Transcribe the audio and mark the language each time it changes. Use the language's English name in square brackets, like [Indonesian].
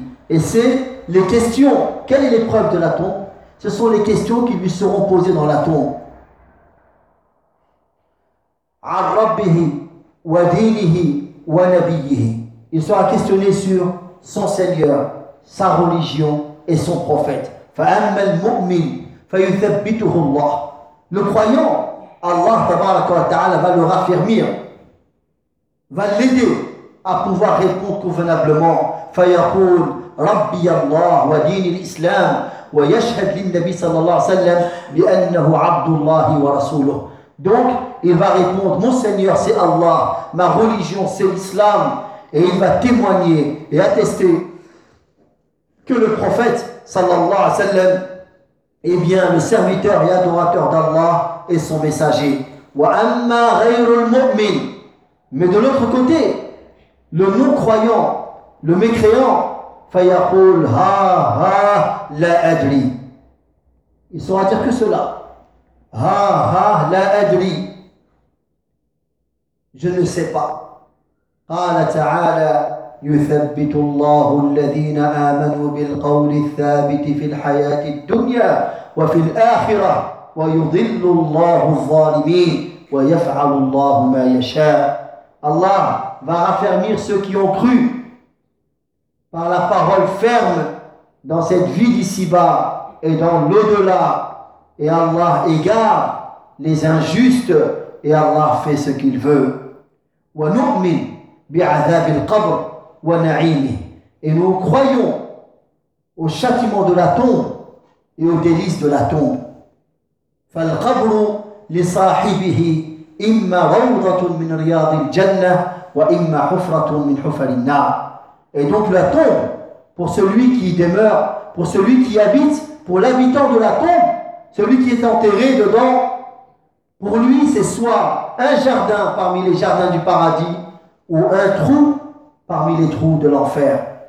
[French] Et c'est les questions. Quelle est l'épreuve de la tombe? Ce sont les questions qui lui seront posées dans la tombe. [Arabic] عن ربه ودينه ونبيه. [French] Il sera questionné sur son Seigneur, sa religion et son prophète. [Arabic] فأما المؤمن فيثبته الله. [French] Le croyant, Allah [Arabic] tabaraka wa ta'ala [French] va le raffermir, va l'aider à pouvoir répondre convenablement. [Arabic] فيقول ربي الله ودين الإسلام ويشهد للنبي صلى الله عليه وسلم بأنه عبد الله ورسوله. [French] Donc il va répondre, mon Seigneur c'est Allah, ma religion c'est l'islam, et il va témoigner et attester que le prophète [Arabic] sallallahu alayhi wa sallam [French] est bien le serviteur et adorateur d'Allah et son messager. [Arabic] Wa amma ghayrul mu'min. [French] Mais de l'autre côté, le non-croyant, le mécréant, [Arabic] fayaqul ha ha la adri. [French] Il saura dire que cela. [Arabic] Ha ha la adri. [French] Je ne sais pas. [Arabic] قال تعالى يثبت الله الذين آمنوا بالقول الثابت في الحياة الدنيا وفي الآخرة ويضل الله الظالمين ويفعل الله ما يشاء. [French] Allah va raffermir ceux qui ont cru par la parole ferme dans cette vie d'ici-bas et dans l'au-delà, et Allah égare les injustes et Allah fait ce qu'il veut. [Arabic] ونؤمن بعذاب القبر ونعيمه. [French] Et nous croyons au châtiment de la tombe et aux délices de la tombe. [Arabic] فالقبر لصاحبه إما روضة من رياض الجنة وإما حفرة من حفر النار. [French] Et donc la tombe, pour celui qui demeure, pour celui qui habite, pour l'habitant de la tombe, celui qui est enterré dedans, pour lui c'est soit un jardin parmi les jardins du paradis ou un trou parmi les trous de l'enfer.